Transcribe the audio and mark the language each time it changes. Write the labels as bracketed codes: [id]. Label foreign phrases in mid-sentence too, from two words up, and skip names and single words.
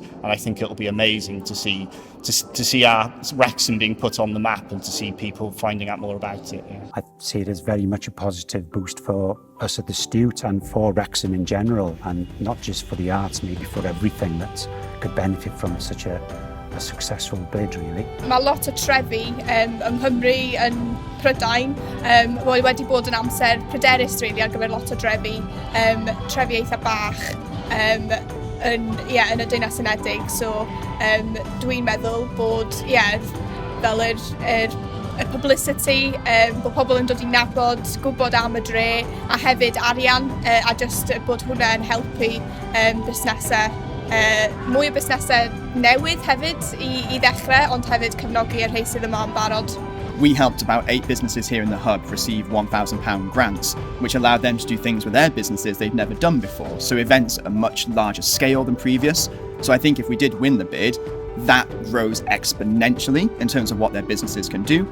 [en] And I think it'll be amazing to see our Wrexham being put on the map and to see people finding out more about it. Yeah. I see it as very much a positive boost for us at the Stute and for Wrexham in general, and not just for the arts, maybe for everything that could benefit from such a successful bid, really. [cy] Mae lot o trefi yng Nghymru yn Prydain wedi bod yn amser pryderus really ar gyfer lot o trefi eitha bach yn y Deyrnas Unedig. So dwi'n meddwl bod fel y publicity, bod pobl yn dod i nabod, gwybod am y dre, a hefyd arian, a just bod hwnna yn helpu busnesau, mwy o busnesau newydd hefyd i ddechrau, ond hefyd cefnogi y rhai sydd yma yn barod. [en] We helped about 8 businesses here in the hub receive £1,000 grants, which allowed them to do things with their businesses they'd never done before. So events at a much larger scale than previous. So I think if we did win the bid, that rose exponentially in terms of what their businesses can do.